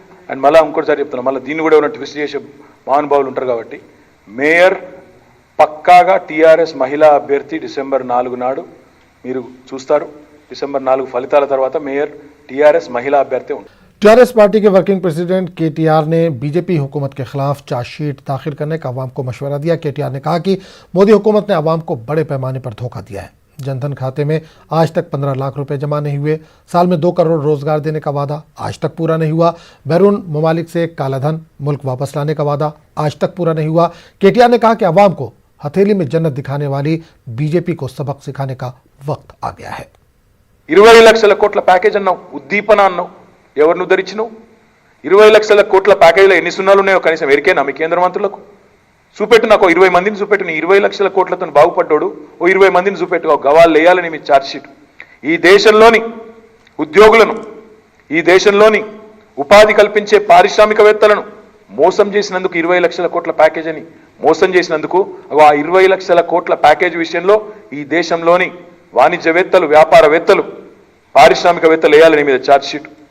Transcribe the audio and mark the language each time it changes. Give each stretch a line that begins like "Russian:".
Telugu: And మళ్ళీ ఇంకోటిసారి చెప్తున్నా, మళ్ళీ దీన్ని కూడా ఏమైనా ట్విస్ట్ చేసే మహానుభావులు ఉంటారు కాబట్టి, మేయర్ పక్కాగా టీఆర్ఎస్ మహిళా అభ్యర్థి డిసెంబర్ 4 నాడు మీరు చూస్తారు. డిసెంబర్ 4 ఫలితాల తర్వాత మేయర్ టీఆర్ఎస్ మహిళా అభ్యర్థి ఉంటుంది.
Hindi: टीआरएस पार्टी के वर्किंग प्रेसिडेंट केटीआर ने बीजेपी हुकूमत के खिलाफ चार्जशीट दाखिल करने का अवाम को मशवरा दिया। केटीआर ने कहा कि मोदी हुकूमत ने अवाम को बड़े पैमाने पर धोखा दिया है। जनधन खाते में आज तक 15 लाख रुपए जमा नहीं हुए। साल में 2 करोड़ रोजगार देने का वादा आज तक पूरा नहीं हुआ। बैरून ममालिक से कालाधन मुल्क वापस लाने का वादा आज तक पूरा नहीं हुआ। केटीआर ने कहा कि अवाम को हथेली में जन्नत दिखाने वाली बीजेपी को सबक सिखाने का वक्त आ गया है।
Telugu: 20 లక్షల కోట్ల ప్యాకేజ్ అన్నావు, ఉద్దీపన అన్నావు, ఎవరిని ఉద్ధరించినావు? 20 లక్షల కోట్ల ప్యాకేజీలో ఎన్ని సున్నాలు ఉన్నాయో కనీసం ఎరికేనా మీ కేంద్ర మంత్రులకు? చూపెట్టు, నాకు 20 మందిని చూపెట్టు. నీ 20 లక్షల కోట్లతో బాగుపడ్డాడు, 20 మందిని చూపెట్టు, గవాళ్ళు వేయాలని మీ ఛార్జ్షీట్. ఈ దేశంలోని ఉద్యోగులను, ఈ దేశంలోని ఉపాధి కల్పించే పారిశ్రామికవేత్తలను మోసం చేసినందుకు 20 లక్షల కోట్ల ప్యాకేజ్ అని మోసం చేసినందుకు ఆ 20 లక్షల కోట్ల ప్యాకేజ్ విషయంలో ఈ దేశంలోని వాణిజ్యవేత్తలు, వ్యాపారవేత్తలు, పారిశ్రామికవేత్తలు వేయాలని మీద ఛార్జ్షీట్.